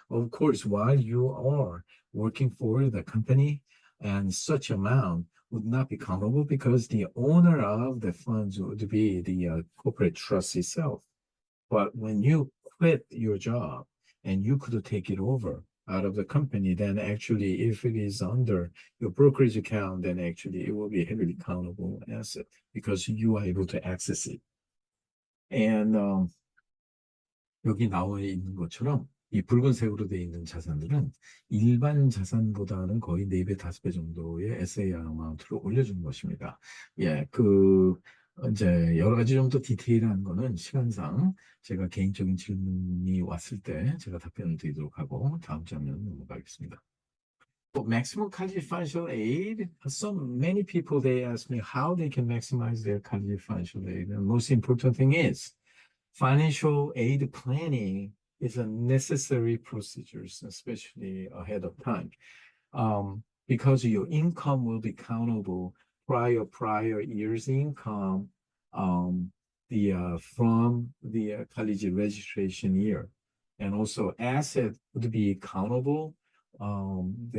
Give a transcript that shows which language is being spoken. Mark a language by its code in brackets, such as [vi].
[en] Of course, while you are working for the company, and such amount would not be countable because the owner of the funds would be the corporate trust itself. But when you quit your job and you could take it over out of the company, then actually, if it is under your brokerage account, then actually it will be a heavily countable asset because you are able to access it. [ko] And 여기 나와 있는 것처럼 이 붉은색으로 되어 있는 자산들은 일반 자산보다는 거의 4배, 5배 정도의 SAR 아마운트를 올려주는 것입니다. 예, 이제 여러 가지 좀 더 디테일한 거는 시간상 제가 개인적인 질문이 왔을 때 제가 답변을 드리도록 하고 다음 장면 넘어가겠습니다. [en] For maximum college financial aid, many people they ask me how they can maximize their college financial aid. And the most important thing is financial aid planning is a necessary procedure, especially ahead of time, because your income will be countable prior year's income from the college registration year, and also asset would be countable from